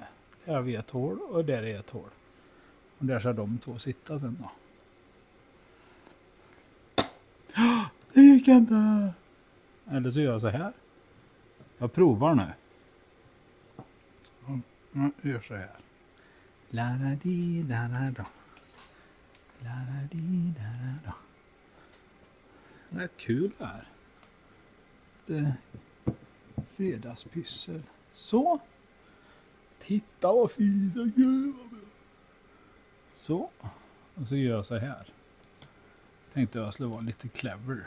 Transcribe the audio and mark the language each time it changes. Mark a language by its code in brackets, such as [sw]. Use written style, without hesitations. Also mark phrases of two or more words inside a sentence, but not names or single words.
[sv] Där har vi ett hål. Och där är ett hål. Och där ska de två sitta sen då. Det gick inte. Eller så gör jag så här. Jag provar nu. Jag gör så här. La-da-di, da-da-da. La-da-di, da-da-da. Rätt kul här. Det fredagspyssel. Så. Titta vad fint. Gud vad bra. Så. Och så gör jag så här. Tänkte jag skulle vara lite clever.